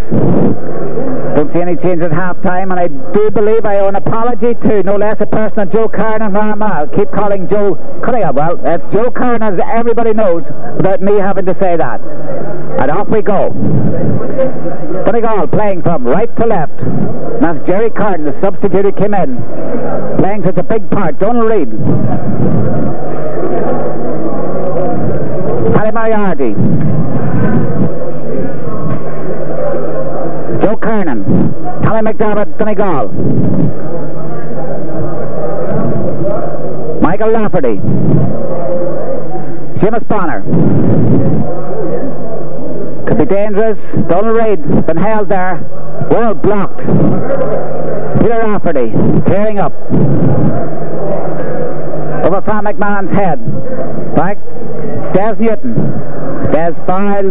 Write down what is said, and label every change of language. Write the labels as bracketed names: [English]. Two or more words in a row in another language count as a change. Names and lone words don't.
[English] Don't see any change at half-time, and I do believe I owe an apology to no less a person than Joe Kernan from Armagh. I'll keep calling Joe Cunningham. Well, that's Joe Kernan, as everybody knows, without me having to say that. And off we go. Donegal playing from right to left. That's Jerry Carden, the substitute who came in, playing such a big part. Donald Reid, Paddy Moriarty, Joe Kernan, Tommy McDermott, Donegal, Michael Lafferty, Seamus Bonner. Could be dangerous. Donald Reid been held there. Well blocked. Peter Rafferty clearing up. Over from McMahon's head. Back. Des Newton. Des fouled.